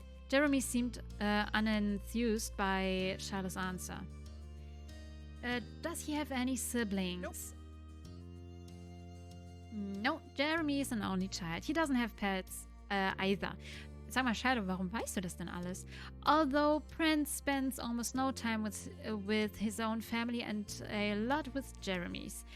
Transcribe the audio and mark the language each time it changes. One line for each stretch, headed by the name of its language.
English: Jeremy seemed unenthused by Shiloh's answer. Does he have any siblings? No, Jeremy is an only child. He doesn't have pets either.
German: Sag mal, Shiloh, warum weißt du das denn alles?
English: Although Prince spends almost no time with his own family and a lot with Jeremy's.